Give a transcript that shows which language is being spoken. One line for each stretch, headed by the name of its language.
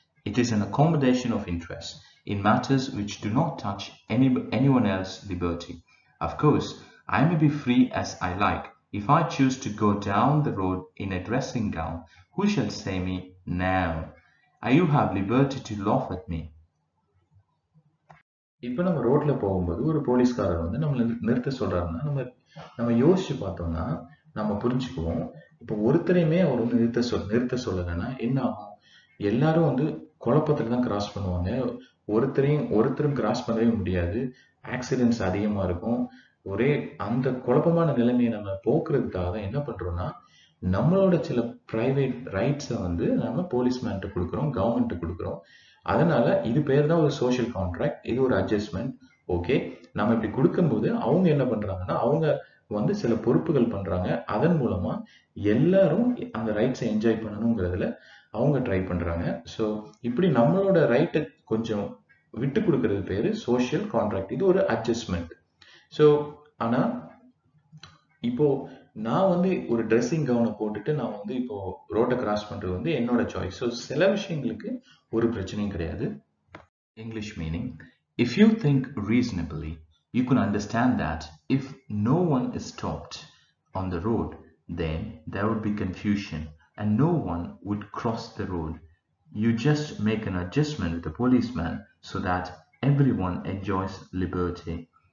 English: It is an accommodation of interest in matters which do not touch anyone else's liberty. Of course, I may be free as I like. If I choose to go down the road in a dressing gown, who shall say me now? You have liberty to laugh at me.
Tamil: இப்போ நம்ம ரோட்ல போகும்போது ஒரு போலீஸ்காரர் வந்து நம்மளை நிறுத்த சொல்றாருன்னா நம்ம நம்ம யோசிச்சு பார்த்தோம்னா நம்ம புரிஞ்சுக்குவோம். இப்போ ஒருத்தரையுமே அவர் வந்து நிறுத்த சொல்லலைன்னா என்ன ஆகும்? எல்லாரும் வந்து குழப்பத்துல தான் கிராஸ் பண்ணுவாங்க. ஒருத்தரும் கிராஸ் பண்ணவே முடியாது. ஆக்சிடென்ட்ஸ் அதிகமா இருக்கும். ஒரே அந்த குழப்பமான நிலைமையை நம்ம போக்குறதுக்காக தான் என்ன பண்றோம்னா நம்மளோட சில பிரைவேட் ரைட்ஸை வந்து நம்ம போலீஸ்மேன்ட்ட கொடுக்குறோம், கவர்மெண்ட்டு கொடுக்குறோம். அதனால இது பேர் தான் ஒரு சோஷியல் கான்ட்ராக்ட். இது ஒரு அட்ஜஸ்ட்மெண்ட். ஓகே, நம்ம இப்படி கொடுக்கும்போது அவங்க என்ன பண்றாங்கன்னா அவங்க வந்து சில பொறுப்புகள் பண்றாங்க. அதன் மூலமா எல்லாரும் அந்த ரைட்ஸை என்ஜாய் பண்ணணுங்கிறதுல அவங்க ட்ரை பண்றாங்க. ஸோ இப்படி நம்மளோட ரைட்டை கொஞ்சம் விட்டு கொடுக்கறது பேரு சோஷியல் கான்ட்ராக்ட். இது ஒரு அட்ஜஸ்ட்மெண்ட். ஸோ ஆனா இப்போ நான் வந்து ஒரு ட்ரெஸ்ஸிங் கவுனை போட்டுட்டு நான் வந்து இப்போ ரோட்டை கிராஸ் பண்றது வந்து என்னோட சாய்ஸ். ஸோ சில விஷயங்களுக்கு ஒரு பிரச்சனையும் கிடையாது.
English: English meaning: if you think reasonably, you can understand that if no one is stopped on the road, then there would be confusion and no one would cross the road. You just make an adjustment with the policeman so that everyone enjoys liberty.